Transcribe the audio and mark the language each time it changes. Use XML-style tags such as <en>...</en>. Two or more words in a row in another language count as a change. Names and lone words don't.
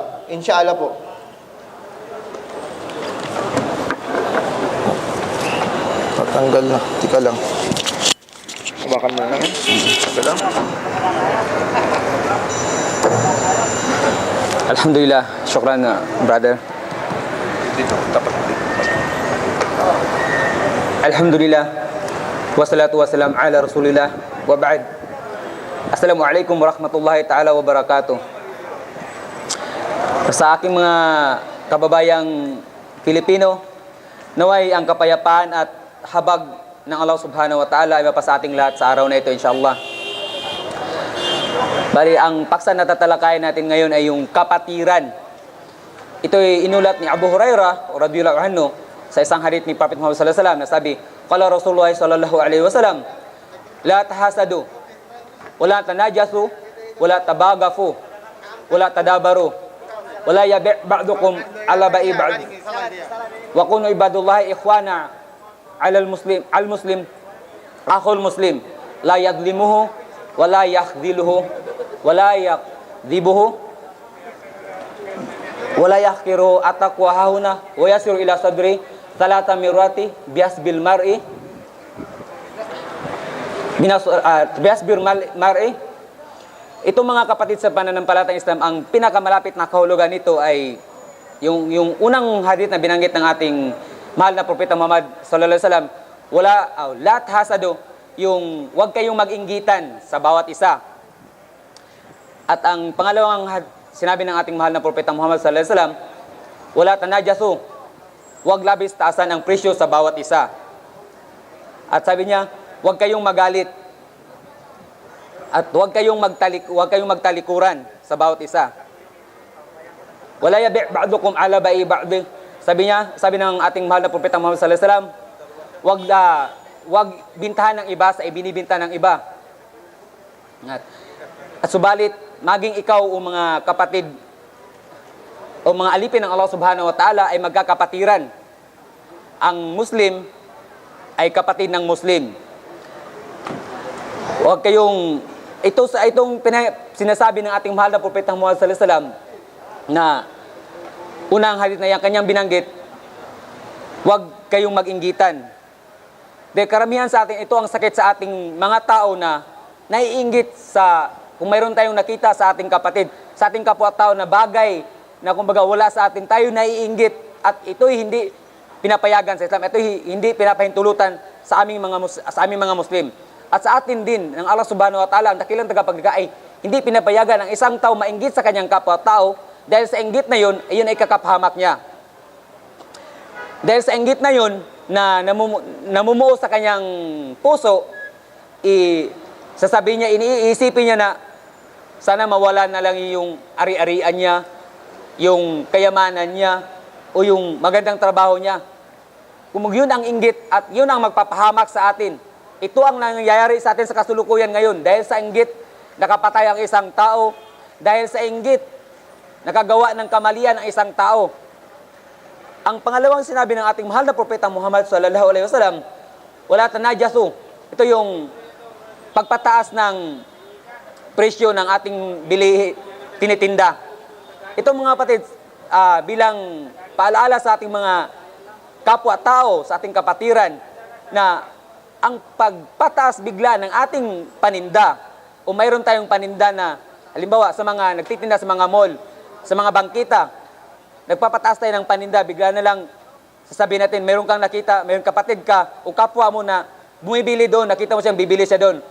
<tl>Insyaallah po. Tatanggal na. Tika lang. Hawakan mo na lang. Tika lang.</tl> <ar>الحمد لله، شكراً brother.</ar> <tl>Dito, tapat dito.</tl> <ar>الحمد لله، والصلاة والسلام على رسول الله، وبعد. السلام عليكم ورحمة الله تعالى وبركاته.</ar> <tl>Sa aking mga kababayang Pilipino, naway ang kapayapaan at habag ng Allah</tl> <ar>سبحانه وتعالى</ar> <tl>ay mapasa ating lahat sa araw na ito, insyaAllah. Bali, ang paksa na tatalakayan natin ngayon ay yung kapatiran. Ito ay inulat ni Abu Hurairah</tl> <ar>رضي الله عنه</ar> <tl>sa isang hadith ni Prophet Muhammad</tl> <ar>صلى الله عليه وسلم</ar> <tl>na sabi,</tl> <ar>قال رسول الله صلى الله عليه وسلم، لا تحاسدوا، ولا تناجشوا، ولا تباغضوا، ولا تدابروا، ولا يبع بعضكم على بيع بعض. وكونوا عباد الله إخواناً المسلم أخو المسلم، لا يظلمه، ولا يخذله، ولا يكذبه، ولا يحقره التقوى هاهنا، ويشير إلى صدره ثلاث مرات بحسب امرئ بحسب امرئ.</ar> <tl>Ito mga kapatid sa pananampalatayang Islam, ang pinakamalapit na kahulugan nito ay yung unang hadith na binanggit ng ating mahal na propeta Muhammad</tl> <ar>صلى الله عليه وسلم، لا تحاسدوا,</ar> <tl>yung huwag kayong mag-inggitan sa bawat isa. At ang pangalawang sinabi ng ating mahal na propeta Muhammad</tl> <ar>صلى الله عليه وسلم, ولا تناجشوا,</ar> <tl>huwag labis taasan ang presyo sa bawat isa. At sabi niya, huwag kayong magalit at huwag kayong magtalikuran sa bawat isa.</tl> <ar>ولا يبع بعضكم على بيع بعض.</ar> <tl>Sabi ng ating mahal na propeta Muhammad</tl> <ar>صلى الله عليه وسلم,</ar> <tl>huwag bintahan ng iba sa ibinibinta ng iba. At subalit, maging ikaw o mga kapatid o mga alipin ng Allah</tl> <ar>سبحانه وتعالى</ar> <tl>ay magkakapatiran. Ang Muslim ay kapatid ng Muslim. Huwag kayong, itong sinasabi ng ating mahal na propeta Muhammad</tl> <ar>صلى الله عليه وسلم</ar> <tl>na unang hadith na yan, kanyang binanggit, huwag kayong mag-inggitan. Dahil karamihan sa atin, ito ang sakit sa ating mga tao na naiinggit sa, kung mayroon tayong nakita sa ating kapatid, sa ating kapwa-tao na bagay na kumbaga wala sa atin, tayo naiinggit at ito'y hindi pinapayagan sa Islam, ito'y hindi pinapahintulutan sa aming mga Muslim. At sa atin din, ng Allah</tl> <ar>سبحانه وتعالى,</ar> <tl>ang dakilang tagapaglikha ay hindi pinapayagan ang isang tao mainggit sa kanyang kapwa-tao dahil sa inggit na yun, ayun ay kakaphamak niya. Dahil sa inggit na yun, na namumuo sa kanyang puso, sasabihin niya, iniisipin niya na sana mawala na lang yung ari-arian niya, yung kayamanan niya, o yung magandang trabaho niya. Kung yun ang inggit at yun ang magpapahamak sa atin, ito ang nangyayari sa atin sa kasulukuyan ngayon. Dahil sa inggit, nakapatay ang isang tao. Dahil sa inggit, nakagawa ng kamalian ang isang tao. Ang pangalawang sinabi ng ating mahal na propeta Muhammad</tl> <ar>صلى الله عليه وسلم, ولا تناجشوا.</ar> <tl>Ito yung pagpataas ng presyo ng ating tinitinda. Ito mga kapatid, bilang paalaala sa ating mga kapwa-tao, sa ating kapatiran, na ang pagpataas bigla ng ating paninda, o mayroon tayong paninda na, halimbawa sa mga nagtitinda sa mga mall, sa mga bangkita, nagpapataas tayo ng paninda, bigla na lang sasabihin natin, mayroon kang nakita, mayroong kapatid ka, o kapwa mo na bumibili doon, nakita mo siyang bibili siya doon.</tl>